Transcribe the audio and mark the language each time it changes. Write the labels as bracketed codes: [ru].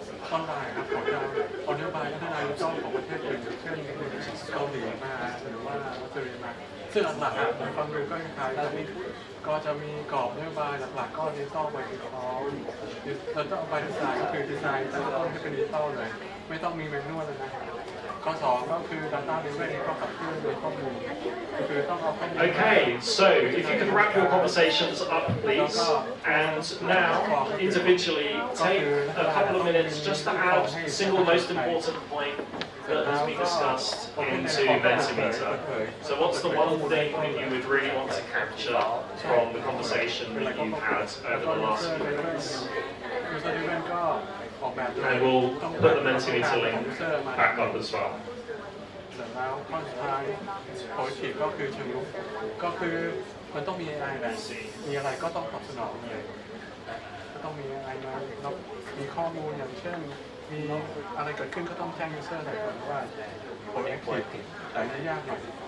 [th] ตอนบ่ายครับผมจะเอานโยบายพัฒนาดิจิทัลของประเทศอื่นเช่นเกาหลีมาหรือว่าออสเตรเลียมาซึ่งหลักๆในฟังดูก็คล้ายๆก็จะมีกรอบนโยบายหลักๆก็ดิจิทัลไปที่เขาเราจะเอาไปดีไซน์ก็คือดีไซน์ตั้งต้นให้เป็นดิจิทัลเลยไม่ต้องมีแมนนวลเลยนะข้อ2ก็คือ [en] data driven [th] ก็ขับเคลื่อนโดยข้อมูลคือต้องเอาข้อมูล [en] Okay, so if you could wrap your conversations up, please, and now individually take a couple of minutes just to add the single most important point that has been discussed into Mentimeter. So what's the one thing that you would really want to capture from the conversation that you've had over the last few minutes? And we'll put the Mentimeter link back up as well. [th] แล้วข้อสุดท้ายโพสต์ก็คือเชิงลุกก็คือมันต้องมี AI แหละมีอะไรก็ต้องตอบสนองเลยก็ต้องมี AI มาแล้วมีข้อมูลอย่างเช่นมีอะไรเกิดขึ้นก็ต้องแจ้ง user หน่อยก่อนว่าโปรเจกต์ผิดแต่ไม่ยากหน่อย